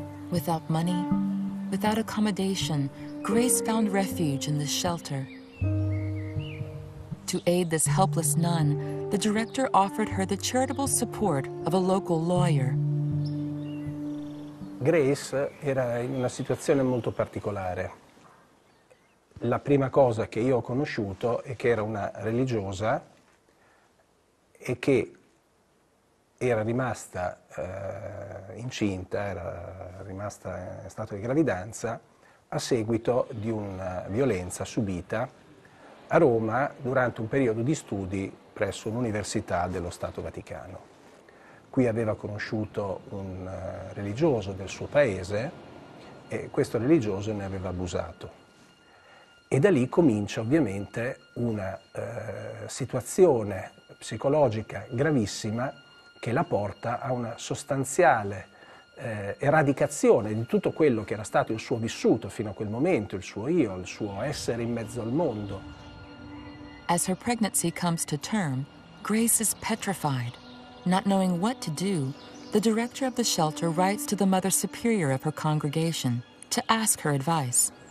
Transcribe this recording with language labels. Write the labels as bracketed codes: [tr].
[en] Without money, without accommodation, Grace found refuge in this shelter. To aid this helpless nun, the director offered her the charitable support of a local lawyer. [it] Grace era in una situazione molto particolare. La prima cosa che io ho conosciuto è che era una religiosa e che era rimasta incinta, era rimasta in stato di gravidanza a seguito di una violenza subita a Roma durante un periodo di studi presso un'università dello Stato Vaticano. Qui aveva conosciuto un religioso del suo paese e questo religioso ne aveva abusato. E da lì comincia ovviamente una situazione psicologica gravissima che la porta a una sostanziale eradicazione di tutto quello che era stato il suo vissuto fino a quel momento, il suo io, il suo essere in mezzo al mondo. [en] As her pregnancy comes to term, Grace is petrified. Not knowing what to do, the director of the shelter writes to the Mother Superior of her congregation to ask her advice.